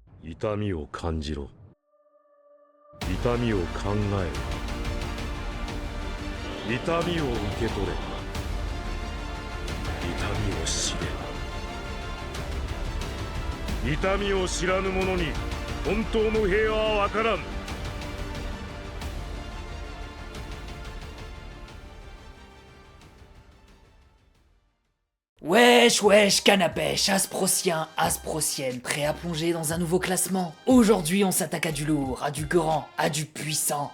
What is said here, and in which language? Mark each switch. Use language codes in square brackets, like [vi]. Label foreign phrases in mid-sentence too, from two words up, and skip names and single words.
[ja] 痛みを感じろ。痛みを考えろ。痛みを受け取れ。痛みを知れ。痛みを知らぬ者に本当の平和は分からん。 [fr] Wesh, wesh, canapèche, asprocien, asprocienne, prêt à plonger dans un nouveau classement. Aujourd'hui, on s'attaque à du lourd, à du grand, à du puissant.